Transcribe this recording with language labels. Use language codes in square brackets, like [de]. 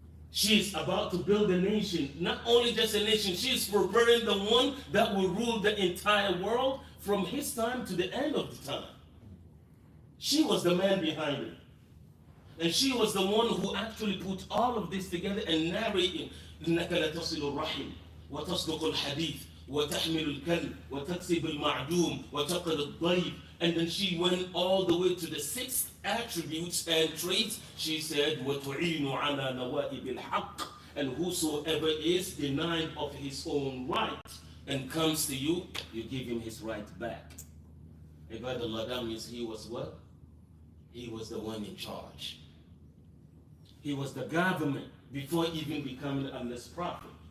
[en] She is about to build a nation. Not only just a nation, she is preparing the one that will rule the entire world from his time to the end of the time. She was the man behind it. And she was the one who actually put all of this together and narrated. [ar] إنك لتصل الرحم وتصدق الحديث وتحمل الكلب وتكسب المعدوم وتقر الضيف. [en] And then she went all the way to the 6 attributes and traits. [ar] She said, وَتُعِينُ عَلَى نَوَائِبِ الْحَقِّ. [en] And whosoever is denied of his own right and comes to you, you give him his right back. Ibadallah, that means he was what? He was the one in charge. He was the government before even becoming Allah's prophet.